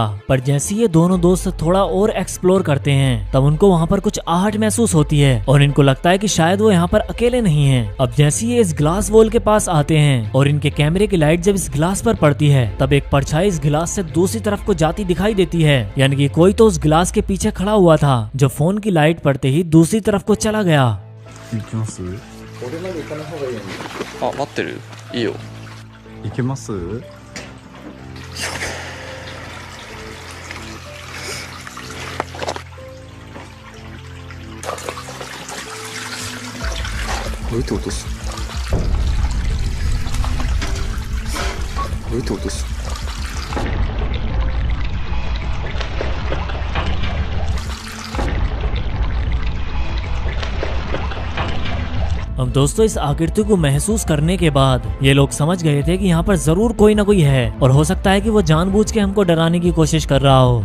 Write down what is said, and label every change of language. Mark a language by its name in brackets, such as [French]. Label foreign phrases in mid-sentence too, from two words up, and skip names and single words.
[Hindi] पर जैसे ये दोनों दोस्त थोड़ा और एक्सप्लोर करते हैं तब उनको वहाँ पर कुछ आहट महसूस होती है और इनको लगता है कि शायद वो यहाँ पर अकेले नहीं हैं। अब जैसे ये इस ग्लास वॉल के पास आते हैं और इनके कैमरे की लाइट जब इस ग्लास पर पड़ती है तब एक परछाई इस ग्लास से दूसरी तरफ को जाती दिखाई देती है, यानी कि कोई तो उस ग्लास के पीछे खड़ा हुआ था जो फोन की लाइट पड़ते ही दूसरी तरफ को चला गया। [Japanese] あ、待ってる？いいよ。行けます？どうやって落とす？どうやって落とす？ [Hindi] अब दोस्तों इस आकृति को महसूस करने के बाद ये लोग समझ गए थे कि यहाँ पर जरूर कोई ना कोई है और हो सकता है कि वो जानबूझ के हमको डराने की कोशिश कर रहा हो।